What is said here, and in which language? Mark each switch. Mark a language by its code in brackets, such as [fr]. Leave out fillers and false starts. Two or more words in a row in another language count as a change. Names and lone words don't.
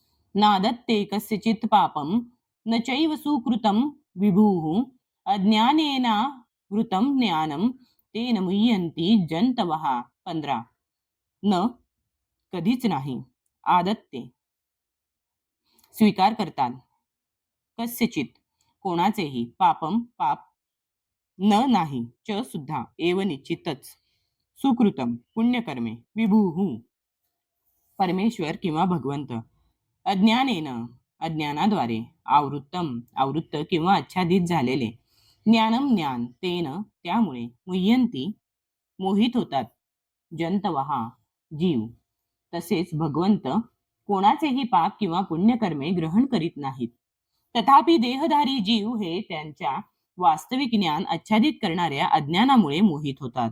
[sa] नादत्ते कस्यचित् पापं न चैव सुकृतं विभुः अज्ञानेन वृतं ज्ञानं तेन मुह्यन्ति जंतवः. 15. [mr] न कधीच नाही, आदत्ते स्वीकार करतात, कस्यचित कोणाचेही, पापम पाप, न नाही, च सुद्धा, एव निश्चितच, सुकृतम पुण्यकर्मे, विभुः परमेश्वर किंवा भगवंत, अज्ञानेन अज्ञानाद्वारे, आवृत्त किंवा आच्छादित झालेले, ज्ञानम ज्ञान, तेन त्यामुळे, मुह्यंती मोहित होतात, जंतवहा जीव, तसेच भगवंत कोणाचेही पाप किंवा पुण्यकर्मे ग्रहण करीत नाहीत. तथापि देहधारी जीव हे त्यांच्या वास्तविक ज्ञान आच्छादित करणाऱ्या अज्ञानामुळे मोहित होतात.